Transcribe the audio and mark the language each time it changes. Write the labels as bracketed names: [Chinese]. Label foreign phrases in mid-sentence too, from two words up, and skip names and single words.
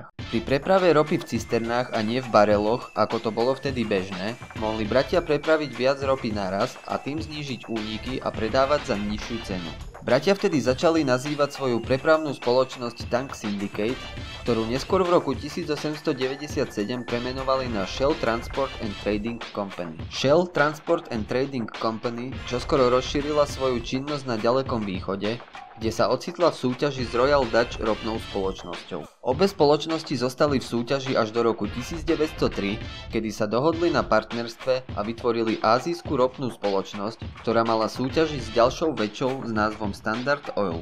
[Slovak] Pri preprave ropy v cisternách a nie v bareloch, ako to bolo vtedy bežné, mohli bratia prepraviť viac ropy naraz a tým znížiť úniky a predávať za nižšiu cenu. Bratia vtedy začali nazývať svoju prepravnú spoločnosť Tank Syndicate, ktorú neskôr v roku 1897 premenovali na Shell Transport and Trading Company. Shell Transport and Trading Company čoskoro rozšírila svoju činnosť na ďalekom východe, kde sa ocitla v súťaži s Royal Dutch ropnou spoločnosťou. Obe spoločnosti zostali v súťaži až do roku 1903, kedy sa dohodli na partnerstve a vytvorili ázijskú ropnú spoločnosť, ktorá mala súťažiť s ďalšou väčšou s názvom Standard Oil.